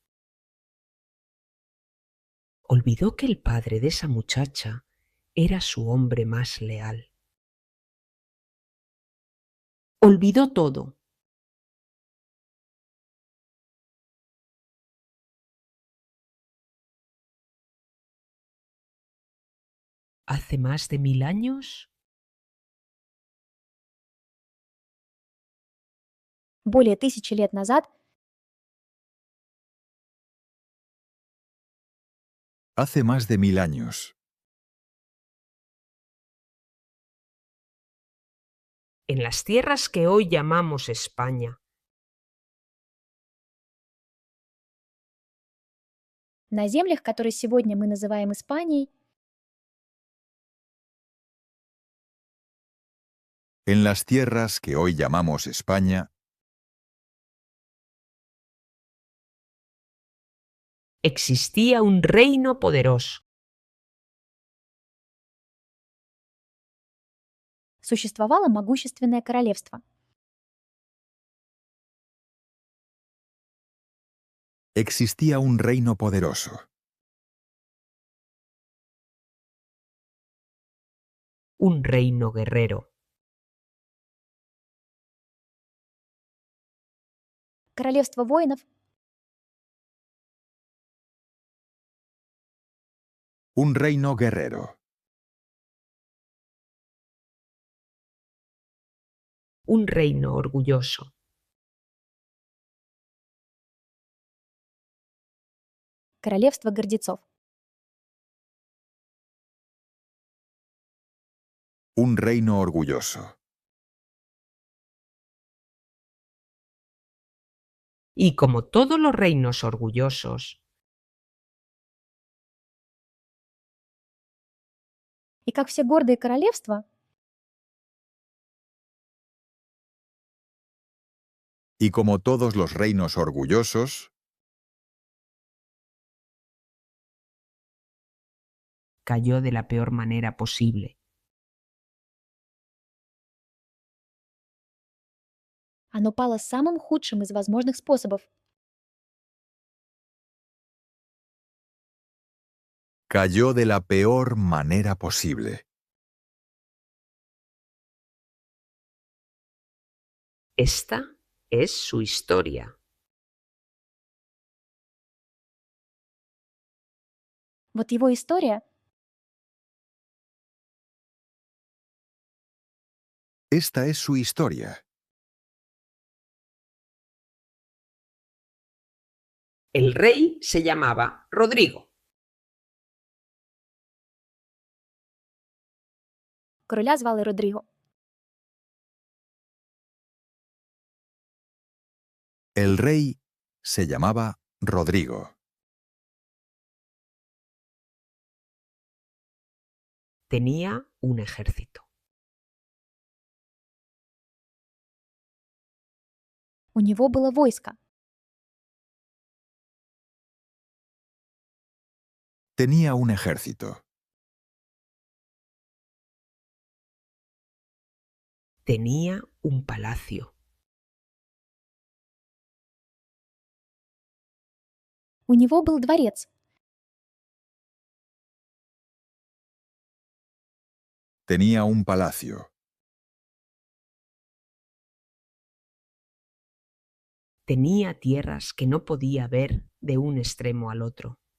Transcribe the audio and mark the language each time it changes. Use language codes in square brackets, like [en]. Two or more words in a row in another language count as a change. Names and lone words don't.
[es] Olvidó que el padre de esa muchacha era su hombre más leal. Olvidó todo. Hace más de 1000 años, [ru] Более 1000 лет назад [es] Hace más de 1000 años, en las tierras que hoy llamamos España, [ru] на землях, которые сегодня мы называем Испанией, [es] en las tierras que hoy llamamos España, existía un reino poderoso, [ru] существовало могущественное королевство. [es] existía un reino poderoso, un reino guerrero, [ru] Королевство воинов, [es] un reino guerrero, un reino orgulloso, [ru] королевство гордецов. [es] Un reino orgulloso. Y como todos los reinos orgullosos, [ru] И как все гордые королевства, [es] Y como todos los reinos orgullosos, cayó de la peor manera posible. [ru] оно пало самым худшим из возможных способов. [es] cayó de la peor manera posible. Esta es su historia. [ru] Вот его история [es] Esta es su historia. El rey se llamaba Rodrigo. [ru] короля звали Родриго. [es] El rey se llamaba Rodrigo. Tenía un ejército. [ru] У него было войско. [es] Tenía un ejército. Tenía un palacio. [ru] У него был дворец. [es] Tenía un palacio. Tenía tierras que no podía ver de un extremo al otro.